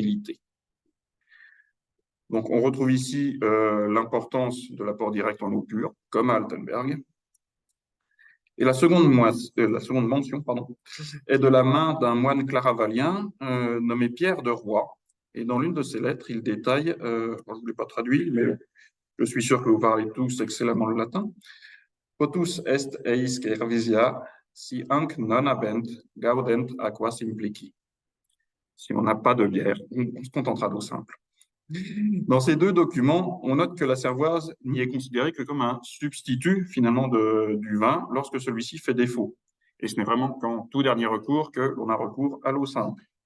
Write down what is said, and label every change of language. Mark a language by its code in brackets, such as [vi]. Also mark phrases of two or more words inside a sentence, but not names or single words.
[fr] » Donc on retrouve ici l'importance de l'apport direct en eau pure, comme à Altenberg. Et la seconde mention est de la main d'un moine claravalien nommé Pierre de Roy. Et dans l'une de ses lettres, il détaille, je ne vous l'ai pas traduit, mais je suis sûr que vous parlez tous excellemment le latin, « [la] Potus est eis cervisia, si hanc non habent, gaudent aqua simplici ». [fr] Si on n'a pas de bière, on se contentera d'eau simple. Dans ces 2 documents, on note que la cervoise n'y est considérée que comme un substitut finalement du vin lorsque celui-ci fait défaut. Et ce n'est vraiment qu'en tout dernier recours que l'on a recours à l'eau simple.